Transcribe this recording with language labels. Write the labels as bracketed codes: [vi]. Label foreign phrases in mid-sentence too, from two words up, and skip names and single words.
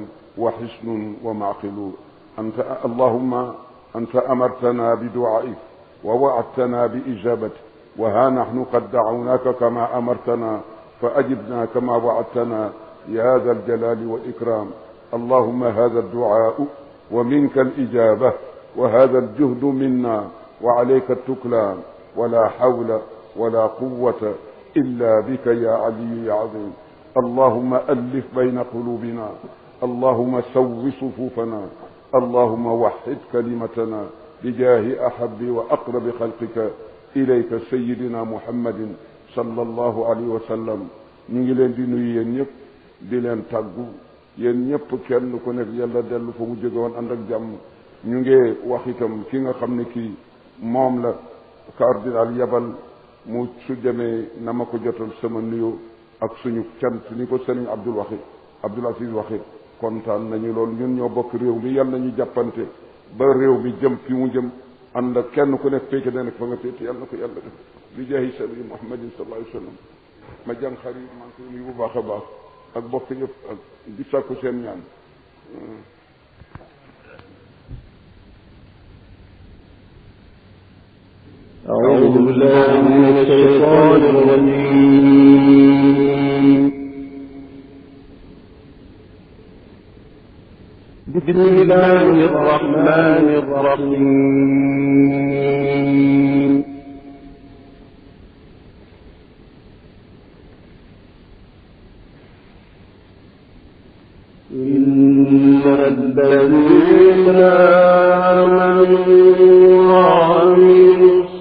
[ar] وحسن ومعقل اللهم أنت أمرتنا بدعائك ووعدتنا بإجابتك وها نحن قد دعوناك كما أمرتنا فأجبنا كما وعدتنا يا ذا الجلال والإكرام اللهم هذا الدعاء ومنك الإجابة وهذا الجهد منا وعليك التكلان ولا حول ولا قوة إلا بك يا علي يا عظيم اللهم ألف بين قلوبنا اللهم سو صفوفنا اللهم وحد كلمتنا بجاه أحب وأقرب خلقك إليك سيدنا محمد صلى الله عليه وسلم [wo] ñu ngi leen di nuyu yéen ñep di leen tàggu yéen ñëpp kenn ku nekk yàlla dellu fa mu jóge woon ànd ak jàmm ñu ngi wax itam ki nga xam ne kii moom la cardinal yabal mu su demee na ma ko jotal sama nuyu ak suñu cant ni ko sëriñ Abdul Aziz waxe kontaan nañu lool ñun ñoo bokk réew mi yal nañu jàppante ba réew mi jëm fi mu jëm ànd ak kenn ku nekk féete na nekk fa nga féete yàlla na ko yàlla def [ar] بجاه سيدنا محمد صلى الله عليه وسلم [wo] ma jàng xarit maa ngi koy nuyu bu baax a baax ak bokk yëpp ak di sàkku seen ñaan [ar] أعوذ بالله من الشيطان الرجيم بسم الله الرحمن الرحيم إن الذين آمنوا وعملوا